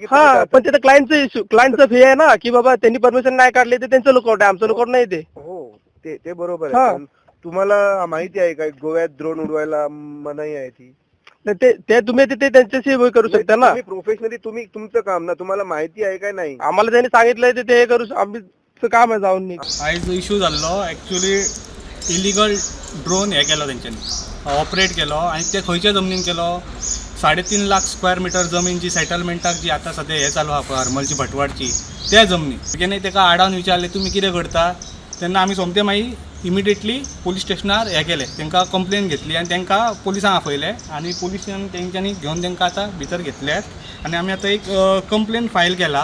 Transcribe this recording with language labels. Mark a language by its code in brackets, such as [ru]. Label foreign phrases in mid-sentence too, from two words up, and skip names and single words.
[mr] हा पण तिथे क्लायंटचं फी आहे ना की बाबा त्यांनी परमिशन नाही काढली तर त्यांचं लुकआउट आहे आमचं लुकआउट नाही ते हो ते बरोबर आहे पण तुम्हाला माहिती आहे का गोव्यात ड्रोन उडवायला मनाई आहे ती ते तुम्ही ते त्यांच्याशी करू शकता ना प्रोफेशनली तुम्ही तुमचं काम ना तुम्हाला माहिती आहे काय नाही आम्हाला त्यांनी सांगितलंय ते करू आम्ही काम आहे जाऊन [kok] आयज जो इश्यू जाल्लो [en] actually illegal drone [kok] हे केलो तेंच्यांनी ऑपरेट केलो आणि ते खंयच्या जमनीन केलो 3.5 लाख [en] square meter [kok] जमीन जी सेटलमेंटाक जी आतां सद्या हे चालू आहा हरमलची भटवाडची त्या जमनीन जेन्ना ताका आडावन विचारले तुमी कितें करता तेन्ना आमी सोमते मागीर [en] immediately police [kok] स्टेशनार हे केले तांकां कंप्लेन घेतली आनी तांकां पुलिसांक आपयले आनी पुलिसान तेंच्यांनी घेवन तांकां आतां भितर घेतल्यात आनी आमी आतां एक [en] complaint file [kok] केला